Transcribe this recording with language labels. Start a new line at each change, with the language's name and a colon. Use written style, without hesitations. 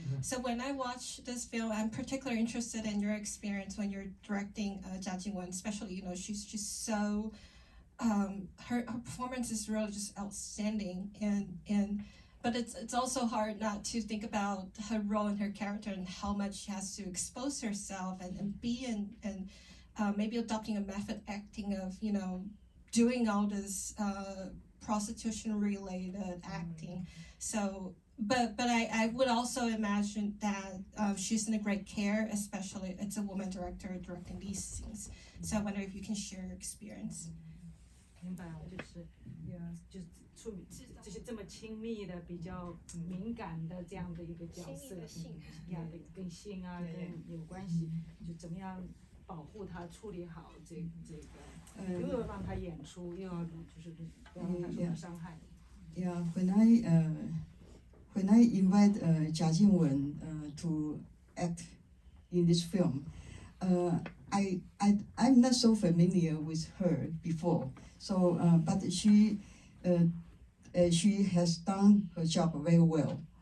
English: So when I watch this film, I'm particularly interested in your experience when you're directing Jia Jingwen, especially, you know, she's just so her performance is really just outstanding, and but it's also hard not to think about her role and her character and how much she has to expose herself and be and maybe adopting a method acting of, you know, doing all this prostitution-related acting. So, but I would also imagine that she's in a great care, especially it's a woman director directing these scenes. So I wonder if you can share your experience.
Chinese: 明白，就是就是处理这些这么亲密的、比较敏感的这样的一个角色，跟性啊跟有关系，就怎么样保护他、处理好这个，又要让他演出，又要就是不要让他受到伤害。
English: Yeah, when I invite Jia Jingwen to act in this film, I'm not so familiar with her before. So, but she has done her job very well.